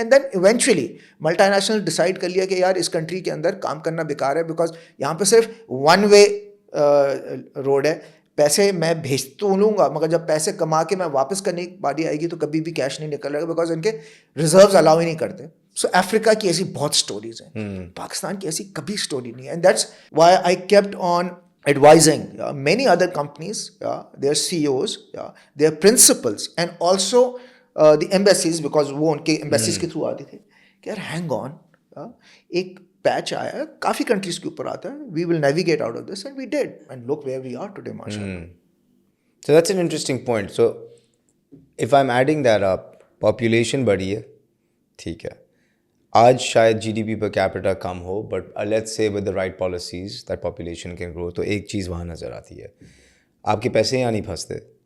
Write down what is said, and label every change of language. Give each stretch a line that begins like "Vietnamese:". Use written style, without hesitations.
English: And then eventually
Urdu: multinational decide کر لیا کہ یار اس کنٹری کے اندر کام کرنا بیکار ہے,
English: because
Urdu: یہاں پہ صرف ون وے روڈ ہے. پیسے میں بھیج تو لوں گا مگر جب پیسے کما کے میں واپس کرنے کی باری آئے گی تو کبھی بھی کیش نہیں نکل رہا, بیکاز ان کے ریزروز الاؤ ہی نہیں کرتے. سو افریقہ کی ایسی بہت اسٹوریز ہیں, پاکستان کی ایسی کبھی اسٹوری نہیں ہے.
English: and that's why I kept on advising many other companies, their CEOs, their principals, and also the embassies, because
Urdu: وہ ان کے embassies کے through آتی تھی کہ یار
English: hang on,
Urdu: ایک پیچ آیا ہے کافی کنٹریز کے اوپر آتا ہے,
English: we will navigate out of this, and we did, and look where we are today, mashallah. So that's an interesting point. So if I'm adding that up, population
Urdu: بڑھی ہے, ٹھیک ہے, آج شاید
English: G D P per capita
Urdu: come ہو,
English: But let's say with the right policies that population can grow.
Urdu: تو ایک چیز وہاں نظر آتی ہے, آپ کے پیسے یہاں نہیں پھنستے.